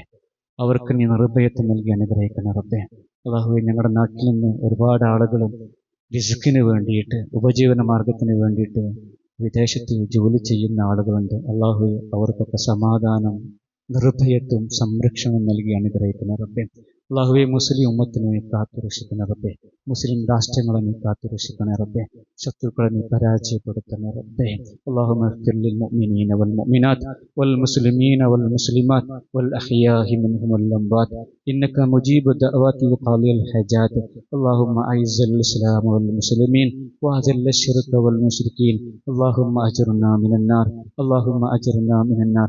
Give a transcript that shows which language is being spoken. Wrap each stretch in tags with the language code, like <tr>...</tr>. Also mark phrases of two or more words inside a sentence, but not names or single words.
<ml>അവർക്ക് നീ നിർഭയത്വം നൽകി അനുഗ്രഹിക്കണ റബ്ബേ. അള്ളാഹുവെ, ഞങ്ങളുടെ നാട്ടിൽ നിന്ന് ഒരുപാട് ആളുകൾ റിസ്കിന് വേണ്ടിയിട്ട്, ഉപജീവന മാർഗത്തിന് വേണ്ടിയിട്ട് വിദേശത്ത് ജോലി ചെയ്യുന്ന ആളുകളുണ്ട്. അള്ളാഹുവെ, അവർക്കൊക്കെ സമാധാനം, നിർഭയത്വം, സംരക്ഷണം നൽകി അനുഗ്രഹിക്കുന്ന റബ്ബേ. അള്ളാഹുവെ, മുസ്ലിം ഉമ്മത്തിനെ നീ കാത്തുരക്ഷിക്കണ റബ്ബേ. മുസ്ലിം രാഷ്ട്രങ്ങളെ നീ കാത്തുരക്ഷിക്കണ റബ്ബേ. ശത്രുക്കളെ നീ പരാജയപ്പെടുത്തണ റബ്ബേ.</ml> <ar>اللهم اغفر للمؤمنين والمؤمنات والمسلمين والمسلمات والأحياء منهم والأموات إنك مجيب الدعوات وقاضي الحاجات. اللهم أعز الإسلام والمسلمين وأذل الشرك والمشركين. اللهم أجرنا من النار. اللهم أجرنا من النار.</ar>